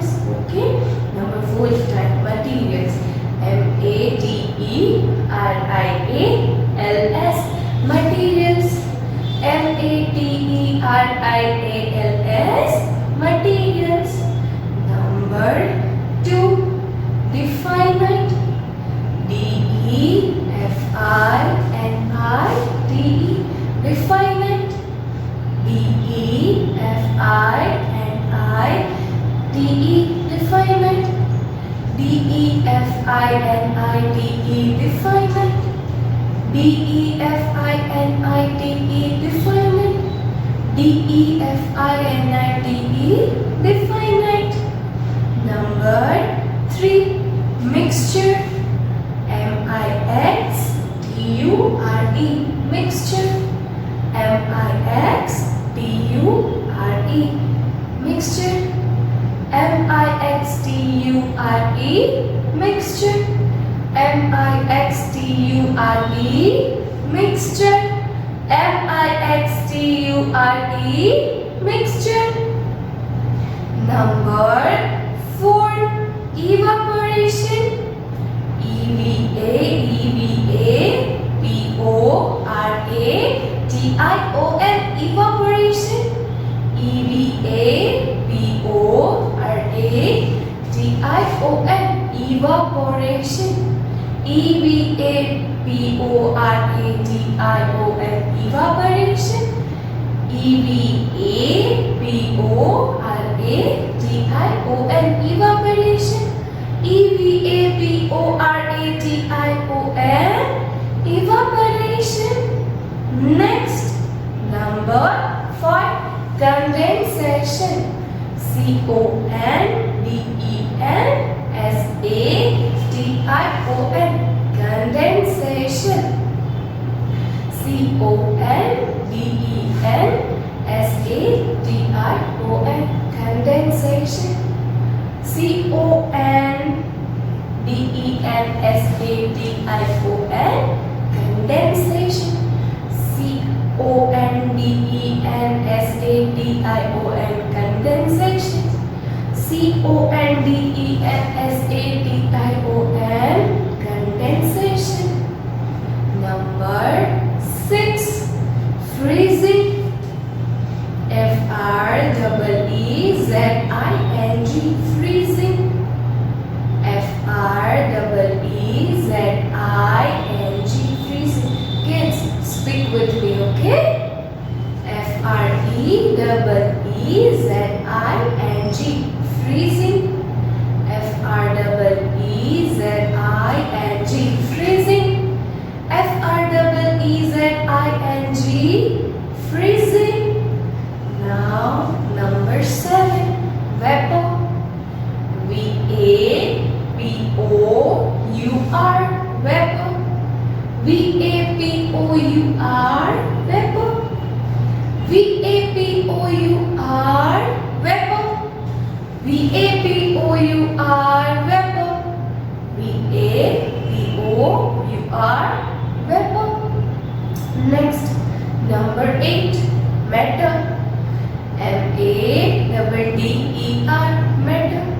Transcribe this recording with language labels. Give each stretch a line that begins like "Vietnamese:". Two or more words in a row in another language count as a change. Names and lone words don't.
English: Okay. Number 4 time. Materials. M-A-T-E-R-I-A-L-S. Materials. M-A-T-E-R-I-A-L-S. Materials. Number 2, definite. D-E-F-I-N-I-T-E. Definite. D-E-F-I-N-I-T-E. Definite. D-E-F-I-N-I-T-E. Definite. D-E-F-I-N-I-T-E. Definite. D-E-F-I-N-I-T-E. Definite. Number 3, mixture. M-I-X-T-U-R-E. Mixture. M-I-X-T-U-R-E. Mixture. M-I-X-T-U-R-E. Mixture. M-I-X-T-U-R-E. Mixture. M-I-X-T-U-R-E. Mixture. Number 4, evaporation. E-V-A-P-O-R-A-T-I-O-N. Evaporation. E-V-A-P-O-R-A-T-I-O-N. Evaporation. E-V-A-P-O-R-A-T-I-O-N. Evaporation. E-V-A-P-O-R-A-T-I-O-N. Evaporation. E-V-A-P-O-R-A-T-I-O-N. Evaporation. Next, number 5, condensation. C-O-N-D-E-N-S-A-T-I-O-N. Condensation. C-O-N-D-E-N-S-A-T-I-O-N. Condensation. C-O-N-D-E-N-S-A-T-I-O-N. Condensation. C-O-N-D-E-N-S-A-T-I-O-N. Condensation. C-O-N-D-E-N-S-A-T-I-O-N. Condensation. Number 6, freezing. F-R-E-E-Z-I-N-G. Freezing. F-R-E-E-Z-I-N-G. Freezing. Kids, speak with me, okay? F-R-E-E-Z-I-N-G. Freezing. F-R-E-E-Z-I-N-G. Freezing. F-R-E-E-Z-I-N-G. Freezing. Now, number 7, vapor. V-A-P-O-U-R. Vapor. V-A-P-O-U-R. Vapor. V-A-P-O-U-R. Vapor. V-A-P-O-U-R. Vapor. V-A-P-O-U-R. Vapor. Next, number 8, matter. M-A-T-T-E-R. Matter.